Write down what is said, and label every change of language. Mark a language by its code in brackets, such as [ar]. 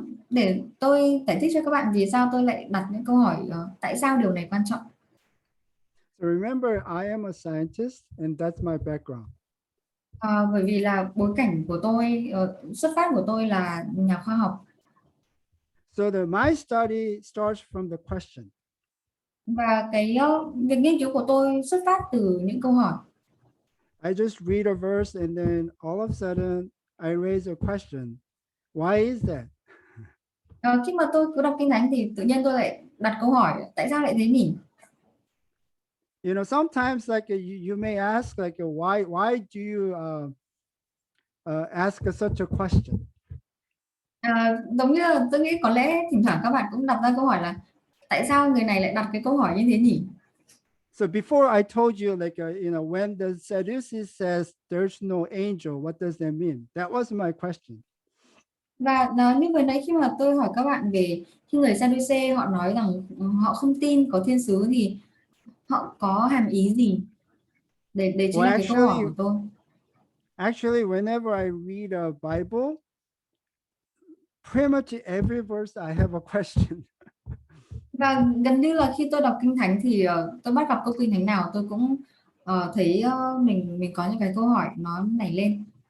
[vi] Để tôi giải thích cho các bạn vì sao tôi lại đặt những câu hỏi tại sao điều này quan trọng. [en] So remember, I am a scientist and that's my background. [vi] Bởi vì là bối cảnh của tôi, xuất phát của tôi là nhà khoa học. [en] So my study starts from the question. [vi] Và cái việc nghiên cứu của tôi xuất phát từ những câu hỏi. [en] I just read a verse and then all of a sudden I raise a question. Why is that? [vi] Khi mà tôi cứ đọc kinh thánh thì tự nhiên tôi lại đặt câu hỏi tại sao lại thế nhỉ? [en] Sometimes like you may ask like why do you ask such a question? [vi] Giống như là tôi nghĩ có lẽ thỉnh thoảng các bạn cũng đặt ra câu hỏi là tại sao người này lại đặt cái câu hỏi như thế nhỉ? [en] So before I told you like when the Sadducees says there's no angel, what does that mean? That was my question. [vi] Và như vừa nãy khi mà tôi hỏi các bạn về khi người Sadducee họ nói rằng họ không tin có thiên sứ thì họ có hàm ý gì? Để chính là cái câu hỏi của tôi. [en] Actually, whenever I read a Bible, pretty much every verse I have a question. [vi] Và gần như là khi tôi đọc kinh thánh thì tôi bắt gặp câu kinh thánh nào tôi cũng thấy mình có những cái câu hỏi nó nảy lên.